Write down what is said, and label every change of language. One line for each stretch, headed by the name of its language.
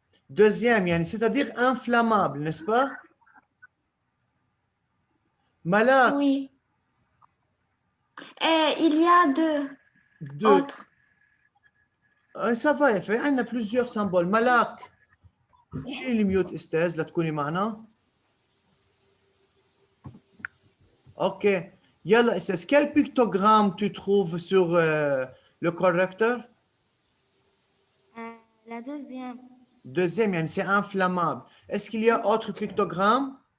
French: Deuxième, يعني c'est-à-dire inflammable, n'est-ce pas? Malak. Oui. Il y a deux. Autres. Ça va, il y a plusieurs symboles. Malak.
Arabic: شيل الميوت استاذ لتكوني معنا. اوكي.
French: يلا استاذ quel pictogramme tu trouves sur le correcteur? La deuxième. Deuxième, يعني c'est inflammable. Est-ce qu'il y a autre pictogramme?